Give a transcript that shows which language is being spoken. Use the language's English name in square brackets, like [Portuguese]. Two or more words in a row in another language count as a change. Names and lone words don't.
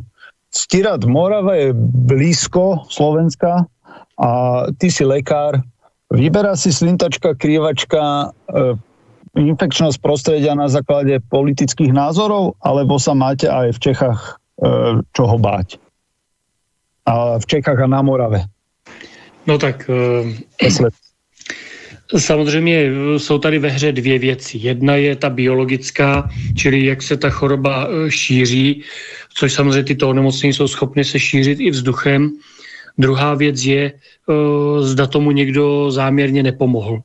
[Slovak] Ctirad, Morava je blízko Slovenska a ty si lekár. Vyberá si slintačka, krievačka infekčnosť prostredia na základe politických názorov, alebo sa máte aj v Čechách čoho báť? A v Čechách a na Morave? No tak... [Czech] Samozřejmě jsou tady ve hře dvě věci. Jedna je ta biologická, čili jak se ta choroba šíří, což samozřejmě tyto onemocnění jsou schopny se šířit i vzduchem. Druhá věc je, zda tomu někdo záměrně nepomohl.